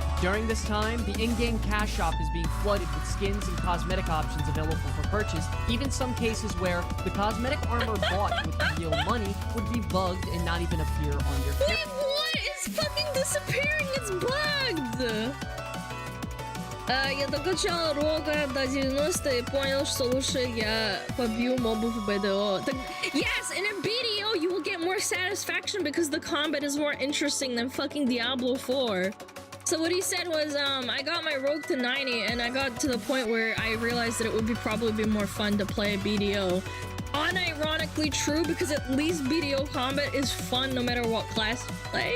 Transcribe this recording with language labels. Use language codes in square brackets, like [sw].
[en] During this time, the in-game cash shop is being flooded with skins and cosmetic options available for purchase. Even some cases where the cosmetic armor bought with real money would be bugged and not even appear on your character. Wait, what? It's fucking disappearing. It's bugged. [ru] Я докачал рога до 90 и понял, что лучше я побью мобов в BDO. [en] Yes, in a BDO you will get more satisfaction because the combat is more interesting than fucking Diablo 4. So what he said was, I got my rogue to 90 and I got to the point where I realized that it would probably be more fun to play a BDO. Unironically true, because at least BDO combat is fun no matter what class you play.